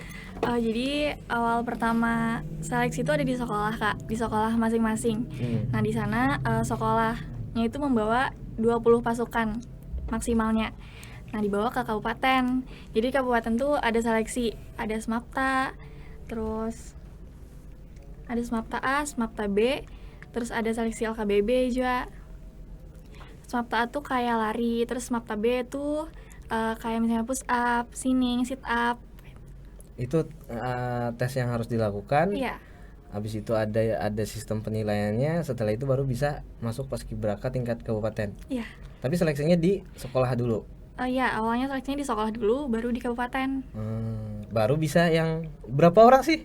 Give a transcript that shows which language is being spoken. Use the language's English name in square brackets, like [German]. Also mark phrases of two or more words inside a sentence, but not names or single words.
[Indonesian] Jadi awal pertama seleksi itu ada di sekolah Kak, di sekolah masing-masing. Nah di sana sekolahnya itu membawa 20 pasukan maksimalnya. Nah dibawa ke kabupaten. Jadi kabupaten tuh ada seleksi, ada Smapta, terus ada Smapta A, Smapta B, terus ada seleksi LKBB juga. Smapta A tuh kayak lari, terus Smapta B tuh kayak misalnya push up, sinning, sit up. Itu tes yang harus dilakukan. Iya. Habis itu ada sistem penilaiannya. Setelah itu baru bisa masuk Paskibraka tingkat kabupaten. Iya. Tapi seleksinya di sekolah dulu. Iya, awalnya seleksinya di sekolah dulu, baru di kabupaten. Baru bisa yang berapa orang sih?